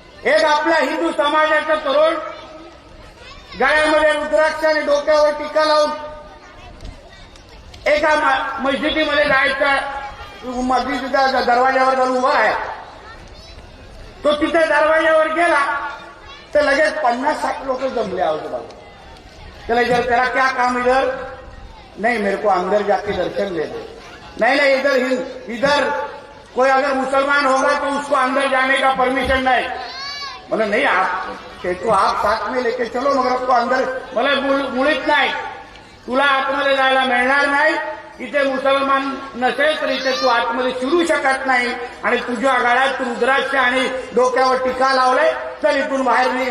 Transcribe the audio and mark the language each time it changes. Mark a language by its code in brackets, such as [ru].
[mr] एक आपल्या हिंदू समाजाचा तरुण गळ्यामध्ये रुद्राक्ष आणि डोक्यावर टीका लावून एका मस्जिदीमध्ये जायचा, मस्जिदीच्या दरवाजावर जाऊन उभा आहे. तो तिथे दरवाजावर गेला तर लगेच 50-60 लोक जमले आजूबाजू. [hi] त्याला क्या काम इधर, नहीं मेरे को अंदर जाके दर्शन लेना. नहीं इधर कोई अगर मुसलमान होगा तो उसको अंदर जाने का परमिशन नहीं. बोले नहीं आप साथ में लेके चलो, मगर आपको अंदर, बोले [mr] मुळीच नाही, तुला आतमध्ये जायला मिळणार नाही. इथे मुसलमान नसेल तर इथे तू आतमध्ये शिरू शकत नाही. आणि तुझ्या गळ्यात रुद्राक्ष आणि डोक्यावर टीका लावलाय, चल इथून बाहेर निघ.